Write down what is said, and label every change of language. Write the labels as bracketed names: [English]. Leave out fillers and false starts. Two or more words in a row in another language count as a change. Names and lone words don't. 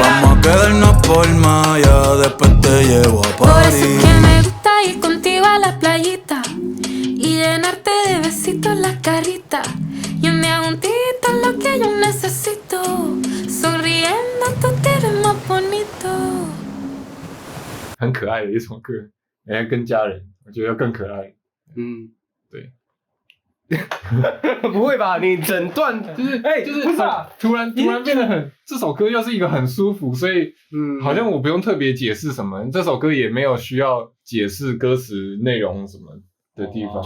[Spanish] Vamos a quedarnos por Maya, después te llevo a por eso París. es que me gusta ir contigo a la playita y llenarte de besitos la carita. Y un día juntito es lo que yo necesito. Sonriendo tú te ves más bonito. [Chinese] 很可爱的一首歌，跟家人，我觉得更可爱。对。不会吧？你整段就是就是不是啊？突然变得很，这首歌又是一个很舒服，所以好像我不用特别解释什么，这首歌也没有需要解释歌词内容什么的地方，